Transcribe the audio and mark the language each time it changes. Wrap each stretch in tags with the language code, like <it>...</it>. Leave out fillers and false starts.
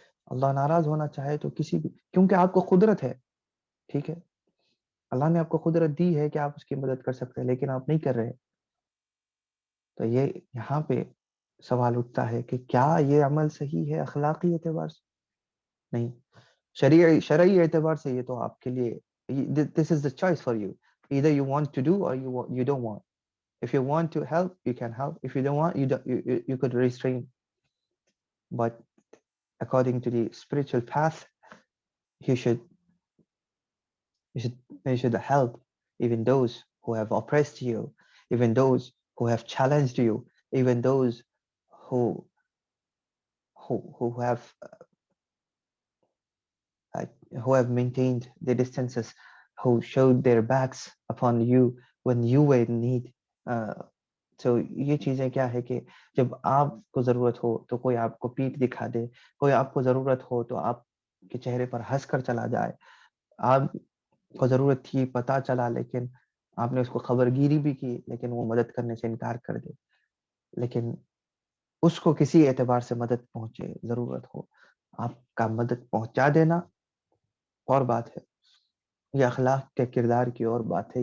<ur>اللہ ناراض ہونا چاہے تو کسی بھی، کیونکہ آپ کو قدرت ہے، ٹھیک ہے، اللہ نے آپ کو قدرت دی ہے کہ آپ اس کی مدد کر سکتے ہیں، لیکن آپ نہیں کر رہے. تو یہ یہاں پہ سوال اٹھتا ہے کہ کیا یہ عمل صحیح ہے اخلاقی اعتبار سے؟ نہیں. شرعی اعتبار سے یہ تو آپ کے لیے</ur> <en>this is the choice for you. Either you want to do or you don't want. If you want to help, you can help. If you don't want, you could restrain. But according to the spiritual path, you should help even those who have oppressed you, even those who have challenged you, even those who have who have maintained their distances, who showed their backs upon you when you were in need.</en> <ur>So یہ چیزیں کیا ہے کہ جب آپ کو ضرورت ہو تو کوئی آپ کو پیٹھ دکھا دے, کوئی آپ کو ضرورت ہو تو آپ کے چہرے پر ہنس کر چلا جائے, آپ کو ضرورت تھی پتہ چلا لیکن آپ نے اس کو خبر گیری بھی کی لیکن وہ مدد کرنے سے انکار کر دے, لیکن اس کو کسی اعتبار سے مدد پہنچے, ضرورت ہو, آپ کا مدد پہنچا دینا اور بات ہے, یہ اخلاق کے کردار کی اور بات ہے.</ur>